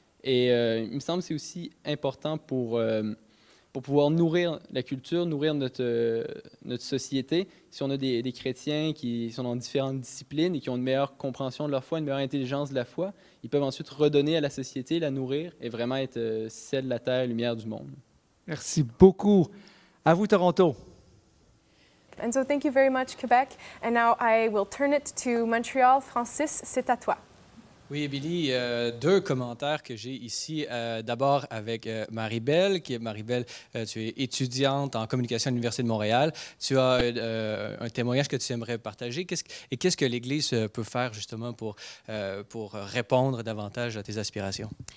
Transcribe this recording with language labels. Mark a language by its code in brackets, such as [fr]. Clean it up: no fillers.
[fr] Et il me semble que c'est aussi important pour pouvoir nourrir la culture, nourrir notre société. Si on a des chrétiens qui sont dans différentes disciplines et qui ont une meilleure compréhension de leur foi, une meilleure intelligence de la foi, ils peuvent ensuite redonner à la société, la nourrir et vraiment être sel de la terre, lumière du monde. Merci beaucoup. À vous, Toronto. [en] And so thank you very much, Quebec. And now I will turn it to Montreal. [fr] Francis, c'est à toi. Oui, Émilie, deux commentaires que j'ai ici. D'abord avec Marie-Belle, Marie-Belle, tu es étudiante en communication à l'Université de Montréal. Tu as un témoignage que tu aimerais partager. Qu'est-ce que l'Église peut faire justement pour répondre davantage à tes aspirations?